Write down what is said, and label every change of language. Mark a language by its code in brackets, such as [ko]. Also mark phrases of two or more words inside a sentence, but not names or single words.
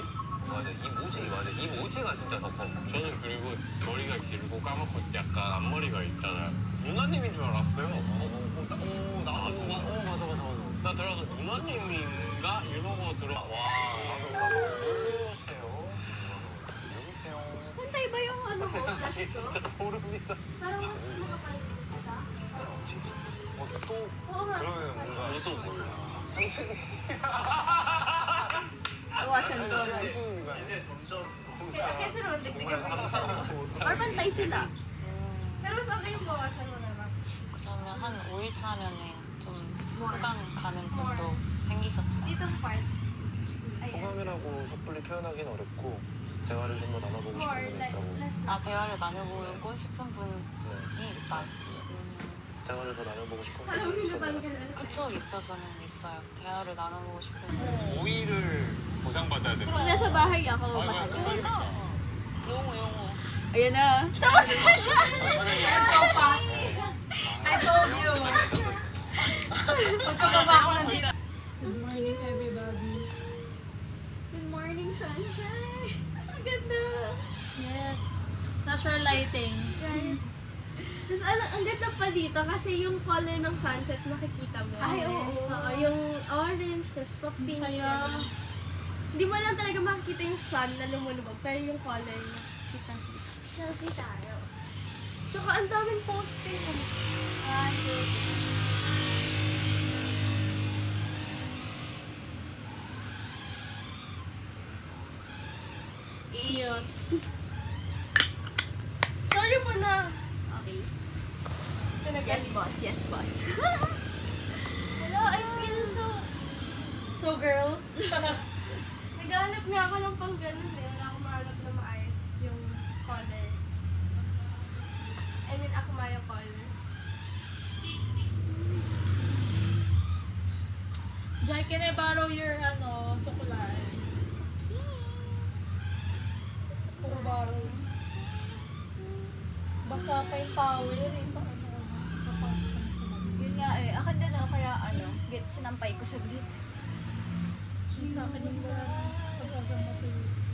[ko] 맞아, 이 모지가 진짜 더 커. 저는 그리고 머리가 길고 까맣고 약간 앞머리가 있잖아요. 누나님인 줄 알았어요. 나도 맞아. 나 들어서 누나님인가 이러고 들어와. 누구세요? [tl] Punta iba yung ano ko. [ko] 이게 진짜 소름이다. [tl] Parang mas makapal ka. [ko] 또 그러면 뭔가 또 몰라. 상층이 [tl] Bawasan ko. [ko] 상층인 거야. 이제 점점 [tl] Kasi naman dagdagan pa isa. Or pantay sila. Pero sa akin yung bawasan mo naman. [ko] 그러면 한 5일차 하면은 좀 호강 가는 분도 생기셨어요. [tl] Ditong part. Ayan. [ko] 호감이라고 섣불리 표현하기는 어렵고 대화를 좀 더 나눠보고 싶은 분이 있다고. 아, 대화를 나눠보고 싶은 분이 있다. 대화를 더 나눠보고 싶은 분이 있었나요? 그쵸, 있죠. 저는 있어요. 대화를 나눠보고 싶은 분. 5일을 보상받아야 돼. [tl] Pag nasa bahay ako, [ko] 용호. [tl] Ayan na. Tapos na siya. [en] I told you. [tl] Pagkababa ko na dito. [en] Good morning, everybody. Good morning, sunshine. [tl] Ang ganda. [en] Yes. Natural lighting. Right. [tl] Tapos ang ganda pa dito kasi yung color ng sunset makikita mo. Ay, oo. Yung orange, tapos pa-pink. Saya. Hindi mo lang talaga makikita yung sun na lumulubog, pero yung color niya. Kita. Selfie tayo. Tsaka ang daming posting. Ay, Cute. sorry mo na. Okay. [en] Yes, boss. Yes, boss. Hello, I feel so girl. [tl] Naghahanap nga ako ng pang ganun eh. Wala akong mahanap na maayos yung color. [en] I mean, [tl] ako yung color. [en] Jai, can I borrow your, [tl] sukulay? Gusto ko borrow. Basa pa yung power eh. Papasok ka na sa mga. Yun nga eh. Akin din kaya sinampay ko saglit. Sa akin yung pag-asa matulog.